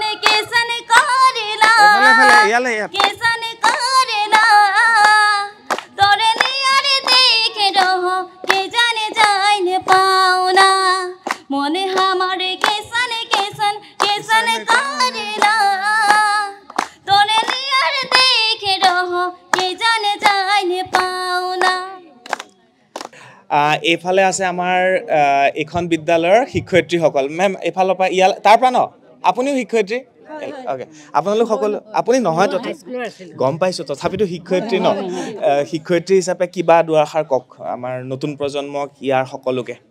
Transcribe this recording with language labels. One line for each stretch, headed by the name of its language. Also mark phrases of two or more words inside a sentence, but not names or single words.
Sadri: कैसन करिला कैसन करिला तोरे नियारे देखे रहो के जाने जाने पाउना मने हमारे कैसन कैसन कैसन करिला तोरे नियारे देखे रहो के जाने जाने पाउना
Assamese: এইফালে আছে আমাৰ এখন বিদ্যালয়ৰ শিক্ষয়িত্ৰীসকল মেম এইফালৰ পৰা ইয়াৰ তাৰ পৰা ন আপুনিও শিক্ষয়িত্ৰী অ'কে আপোনালোক সকলো আপুনি নহয় গম পাইছোঁ তথাপিতো শিক্ষয়িত্ৰী ন শিক্ষয়িত্ৰী হিচাপে কিবা দুআষাৰ কওক আমাৰ নতুন প্ৰজন্মক ইয়াৰ সকলোকে